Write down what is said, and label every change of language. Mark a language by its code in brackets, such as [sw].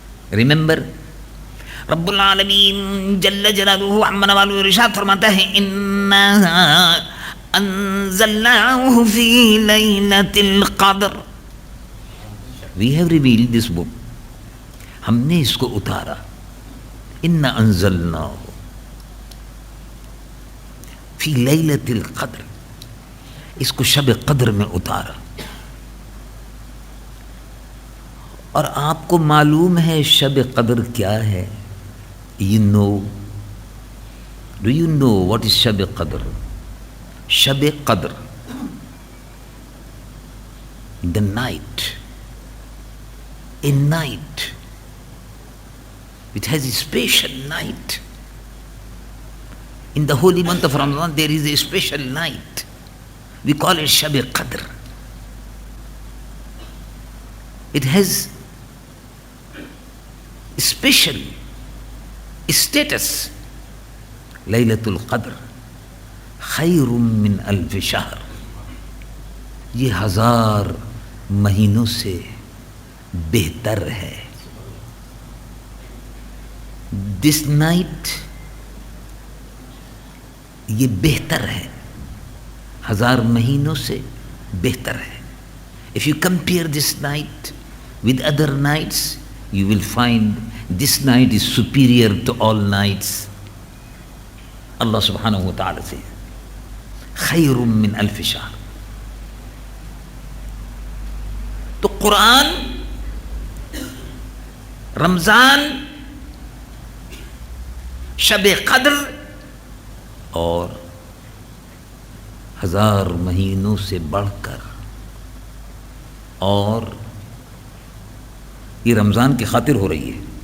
[en] Remember, [ar] Rabbul Alameen Jalla Jalaluhu Amma Nawalu Irshad [ur] فرماتا ہے [ar] Inna anzalnahu fi laylatil qadr. [en] We have revealed this book. [ur] ہم نے اس کو اتارا. [ar] Inna anzalnahu فی لیلۃ القدر. [ur] اس کو شب قدر میں اتارا. اور آپ کو معلوم ہے شب قدر کیا ہے؟ [en] Do you know what is [ur] شب قدر? [en] Shab Qadr, the night, a night. It has a special night. In the holy month of Ramadan there is a special night. We call it Shab Qadr. It has special status. [ar] Laylatul Qadr khayrum min alf shahr. [ur] یہ 1000 مہینوں سے بہتر ہے. [en] This night [ur] یہ بہتر ہے, 1000 مہینوں سے بہتر ہے. [en] If you compare this night with other nights, you will find this night is superior to all nights. Allah subhanahu wa ta'ala says, [ar] خیرم من الف شہر. [ur] تو قرآن, رمضان, شب قدر اور 1000 مہینوں سے بڑھ کر, اور یہ رمضان کی خاطر ہو رہی ہے.